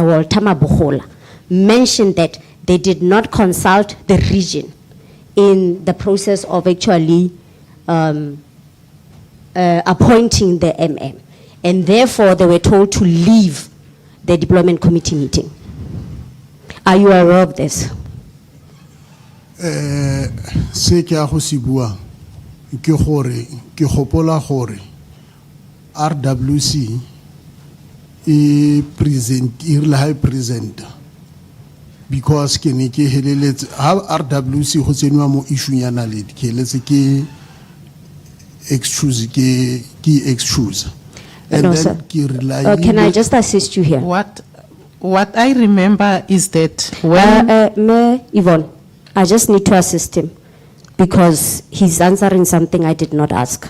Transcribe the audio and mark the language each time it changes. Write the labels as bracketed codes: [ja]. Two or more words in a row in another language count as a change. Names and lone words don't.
[en] Walter Mabogola, mentioned that they did not consult the region in the process of actually appointing the MM. And therefore, they were told to leave the deployment committee meeting. Are you aware of this? [tn] Se ke a go se bua ke gore ke gopola gore RWC e present because ke ne ke heleletse ha RWC go tsenwa mo issue ya Naledi ke heletse ke [en] excuse and No, then sir. [tn] ke rely [en] Can I just assist you here? What I remember is that when Mayor Yvonne, I just need to assist him because he's answering something I did not ask.